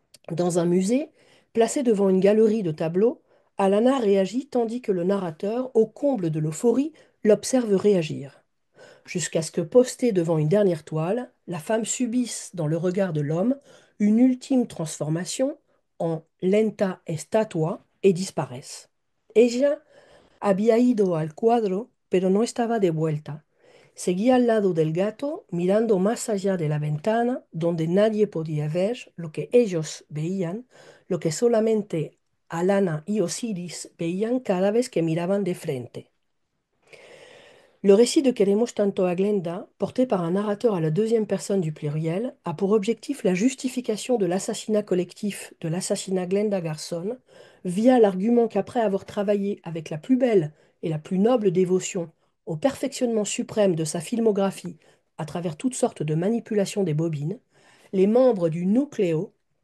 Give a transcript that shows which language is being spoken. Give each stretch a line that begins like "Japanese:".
French: Dans un musée, placé devant une galerie de tableaux, Alana réagit tandis que le narrateur, au comble de l'euphorie, l'observe réagir. Jusqu'à ce que, postée devant une dernière toile, la femme subisse dans le regard de l'homme une ultime transformation en
Spanish: lenta estatua
French: et disparaisse.
Spanish: Ella había ido al cuadro, pero no estaba de vuelta. Seguía al lado del gato, mirando más allá de la ventana, donde nadie podía ver lo que ellos veían, lo que solamente Alana y Osiris veían cada vez que miraban de frente.
French: Le récit de Queremos tanto a Glenda, porté par un narrateur à la deuxième personne du pluriel, a pour objectif la justification de l'assassinat collectif de l'assassinat Glenda Garson, via l'argument qu'après avoir travaillé avec la plus belle et la plus noble dévotion au perfectionnement suprême de sa filmographie à travers toutes sortes de manipulations des bobines, les membres du nucléo